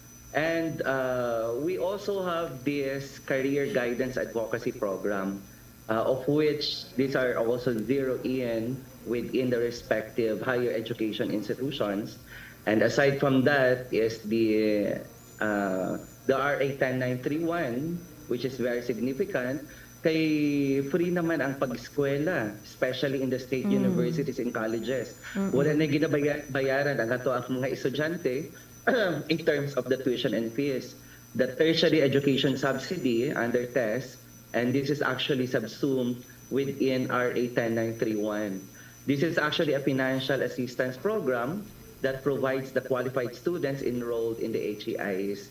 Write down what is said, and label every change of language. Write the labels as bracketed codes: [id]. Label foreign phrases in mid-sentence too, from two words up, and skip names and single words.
[en] And we also have this career guidance advocacy program. of which these are also zeroed in within the respective higher education institutions. And aside from that is the RA 10931, which is very significant. [ceb] Kay free naman ang pag-eskwela, [en] especially in the state universities and colleges. [ceb] Wala na ginabayaran ang ato ang mga estudyante [en] in terms of the tuition and fees. The tertiary education subsidy under TES, and this is actually subsumed within RA 10931. This is actually a financial assistance program that provides the qualified students enrolled in the HEIs.